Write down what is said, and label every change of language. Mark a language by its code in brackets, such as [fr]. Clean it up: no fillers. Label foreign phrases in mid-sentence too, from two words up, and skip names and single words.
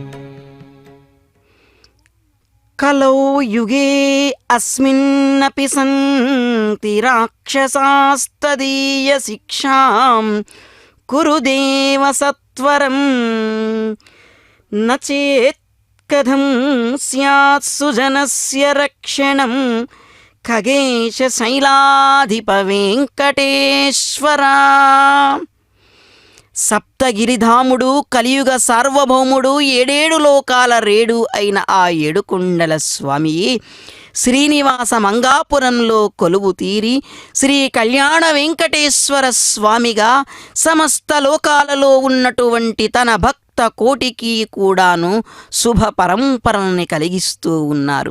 [sa] कलौ युगे अस्मिन्नपि सन्ति राक्षसास्तदीयशिक्षां कुरु देव सत्वरं न चेत् कथं स्यात् सुजनस्य रक्षणं खगेश शैलाधिप वेङ्कटेश्वरा [te] సప్తగిరిధాముడు కలియుగ సార్వభౌముడు ఏడేడు లోకాల రేడు అయిన ఆ ఏడుకొండల స్వామి శ్రీనివాస మంగాపురంలో కొలువు తీరి శ్రీ కళ్యాణ వెంకటేశ్వర స్వామిగా సమస్త లోకాలలో ఉన్నటువంటి తన భక్త కోటికి కూడాను శుభ పరంపరని కలిగిస్తూ ఉన్నారు.